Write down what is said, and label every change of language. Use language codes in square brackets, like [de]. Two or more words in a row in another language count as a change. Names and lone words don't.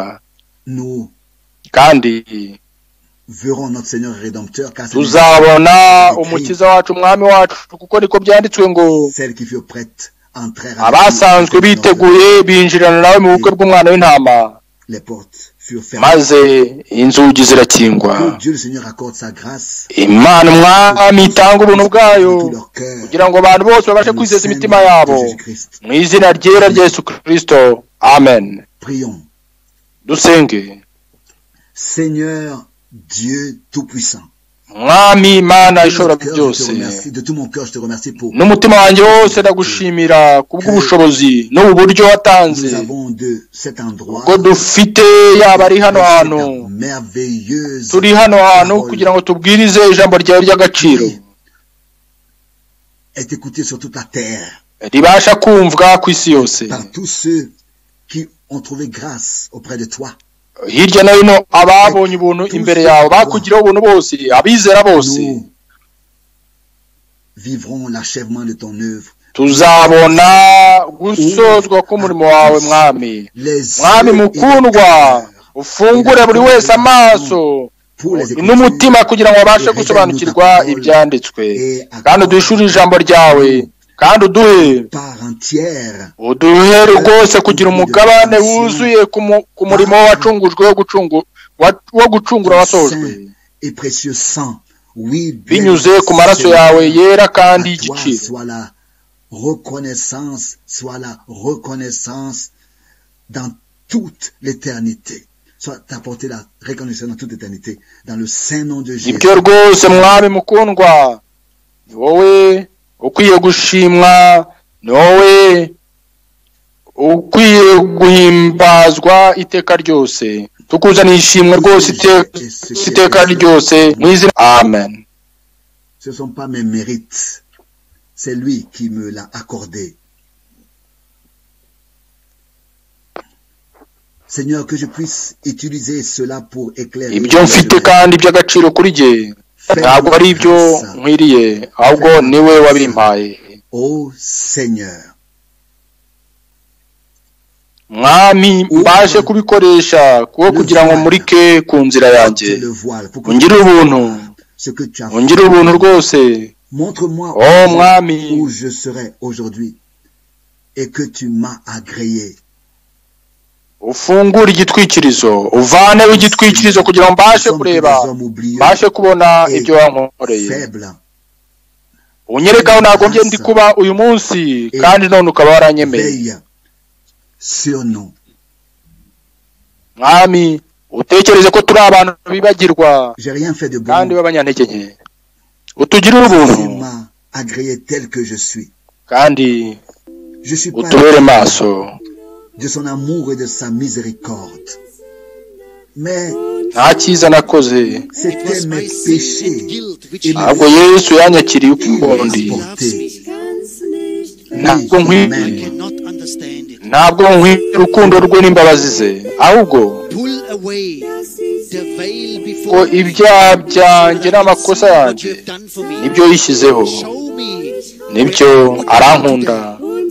[rw] Kandi tuzabona umukiza wacu umwami wacu, kuko niko byanditswe ngo, abasanzwe biteguye binjirana nawe mu bukwe bw'umwana w'intama, maze inzugi zirakingwa. Imana umwami itanga ubuntu bwayo kugira ngo abantu bose babashe kwizeza imitima yabo mu izina ryera rya Yesu Kristo. Amen. Dusenge. [fr] Seigneur Dieu tout-puissant, [rw] Mwami Imana ishobora byose, n'umutima wanjye wose ndagushimira kubw'ubushobozi n'uburyo watanze ubwo dufite, yaba ari hano hantu, turi hano hantu kugira ngo tubwirize ijambo ryawe ry'agaciro, ribasha kumvwa ku isi yose. [fr] Par tous ceux qui ont trouvé grâce auprès de toi. [rw] Hirya no hino ababonye ubuntu imbere yawe, bakugiraho ubuntu bose, abizera bose. [fr] Nous vivrons l'achèvement de ton œuvre. [rw] Tuzabona gusozwa k'umurimo wawe mwami. Mwami mukundwa, ufungure buri wese amaso n'umutima kugira ngo babashe gusobanukirwa ibyanditswe, kandi uduhishure ijambo ryawe, kandi uduhe rwose kugira umugabane wuzuye ku murimo wacungujwe wo gucungura wasojwe, binyuze ku maraso yawe yera kandi y'igiciro. [fr] Soit la reconnaissance dans toute l'éternité. Soit t'apporter la reconnaissance dans toute l'éternité, dans le saint nom de Jésus. [rw] Ibyo rwose mwami mukundwa, ni wowe ukwiye gushimwa, ni wowe ukwiye guhimbazwa iteka ryose. Tukuzaniye ishimwe rwose iteka ryose mu izina. Amen. [fr] Ce ne sont pas mes mérites, c'est lui qui me l'a accordé. Seigneur, que je puisse utiliser cela pour éclairer. [rw] Ibyo mfite kandi by'agaciro kuri jye ntabwo ari ibyo nkwiriye, ahubwo niwe wabimpaye. [fr] Oh Seigneur, [rw] mwami mbashe kubikoresha kugira ngo murike ku nzira yanjye. Ungire ubuntu rwose. [fr] montre-moi mwami où je serai aujourd'hui et que tu m'as agréé. [rw] Ufungure igitwikirizo, uvaneho igitwikirizo kugira ngo mbashe kureba, mbashe kubona ibyo wankoreye. Unyereka aho nagombye ndi kuba uyu munsi, kandi none ukaba waranyemeye. Mwami utekereze ko turi abantu bibagirwa kandi b'abanyantege nke. Utugirire ubuntu kandi utubere maso [fr] de son amour et de sa miséricorde. Mais [rw] nta cyiza nakoze, [fr] c'était mes péchés. [rw] Ahubwo Yesu yanyakiriye ukundi. Ntabwo nkwiye urukundo rwe n'imbabazi ze, ahubwo ko ibyaha byanjye n'amakosa yanjye nibyo yishyizeho, nibyo arankunda.